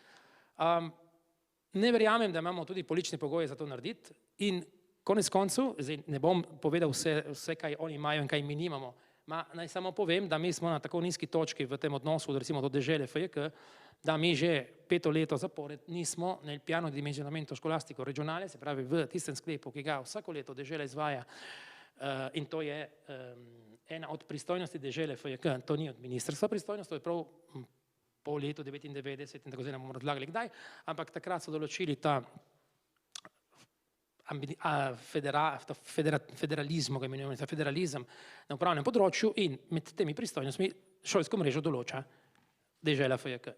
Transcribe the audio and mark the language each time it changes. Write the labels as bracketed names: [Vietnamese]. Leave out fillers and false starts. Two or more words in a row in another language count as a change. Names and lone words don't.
[Slovenian] Ne verjamem, da imamo tudi politične pogoje za to narediti in konec koncev, zdaj ne bom povedal vse, kaj oni imajo in kaj mi nimamo, naj samo povem, da mi smo na tako nizki točki v tem odnosu, recimo do dežele FJK, da mi že 5 leto zapored nismo [Italian] nel piano di dimensionamento scolastico regionale, [Slovenian] se pravi v tistem sklepu, ki ga vsako leto dežela izvaja, in to je ena od pristojnosti dežele FJK, to ni od ministrstva pristojnost, to je prav po letu 99 in tako zdaj nam bomo razlagali kdaj, ampak takrat so določili ta federalizem na upravnem področju in med temi pristojnostmi šolsko mrežo določa dežela FJK.